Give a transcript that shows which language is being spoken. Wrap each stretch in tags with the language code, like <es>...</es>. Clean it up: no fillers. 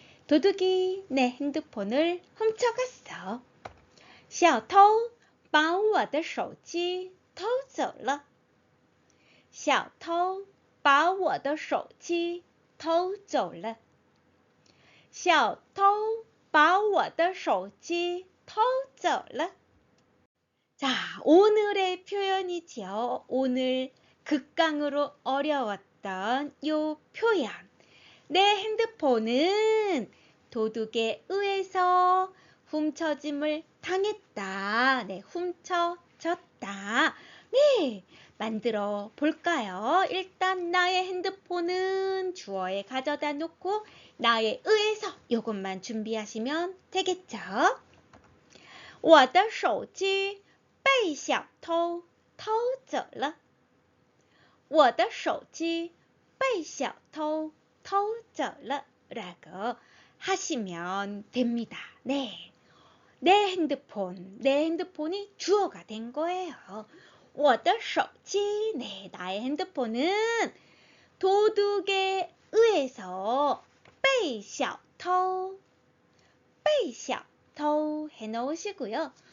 <ko>도둑이 내 핸드폰을 훔쳐갔어.</ko> <zh>小偷把我的手机偷走了小偷把我的手机偷走了小偷把我的手机偷走了.</zh> <ko>자, 오늘의 표현이죠. 오늘 극강으로 어려웠던 요 표현. 내 핸드폰은 도둑에 의해서 훔쳐짐을 당했다. 네, 훔쳐졌다. 네, 만들어 볼까요? 일단 나의 핸드폰은 주어에 가져다 놓고 나에 의해서 요것만 준비하시면 되겠죠?</ko> <zh>我的手机被小偷偷走了. 我的手机被小偷偷走了.</zh> <ko>라고 하시면 됩니다. 네. 내 핸드폰이 주어가 된 거예요.</ko> <zh>我的手机,</zh> <ko>네, 나의 핸드폰은 도둑에 의해서</ko> <zh>被小偷</zh> <ko>해놓으시고요.</ko>